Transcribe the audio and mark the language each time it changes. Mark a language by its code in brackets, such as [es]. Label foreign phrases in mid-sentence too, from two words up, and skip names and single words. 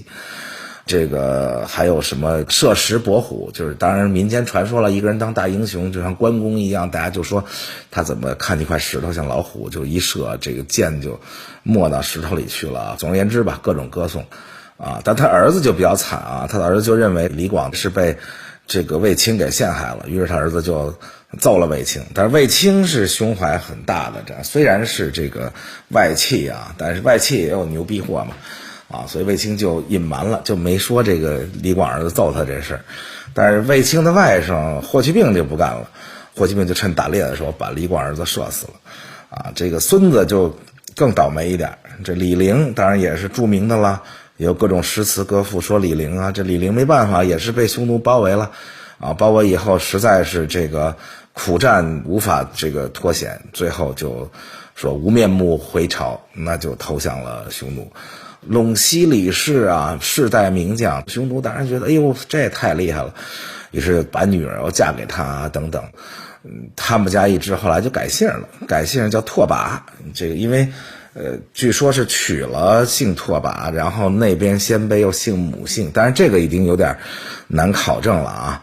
[zh] 這個還有什麼射石搏虎，就是當然民間傳說了，一個人當大英雄就像關公一樣，大家就說他怎麼看見一塊石頭像老虎，就一射，這個箭就沒到石頭裡去了。總而言之吧，各種歌頌啊，但他兒子就比較慘啊，他的兒子就認為李廣是被這個衛青給陷害了，於是他兒子就揍了衛青。但是衛青是胸懷很大的，這雖然是這個外戚啊，但是外戚也有牛逼貨嘛，啊，所以衛青就隱瞞了，就沒說這個李廣兒子揍他這事兒。但是衛青的外甥霍去病就不幹了，霍去病就趁打獵的時候把李廣兒子射死了，啊，這個孙子就更倒霉一點。這李陵當然也是著名的了，有各種诗詞歌赋說李陵啊，這李陵没辦法，也是被匈奴包圍了，啊，包圍以後實在是这个苦戰無法這個脫險，最後就說無面目回朝，那就投降了匈奴。隴西李氏啊，世代名將，匈奴當然覺得哎呦這也太厲害了，於是把女兒又嫁給他啊等等。他們家一支後來就改姓了，改姓叫拓跋，這個因為據說是娶了姓拓跋，然後那邊鲜卑又姓母姓，但是這個已經有點難考證了啊。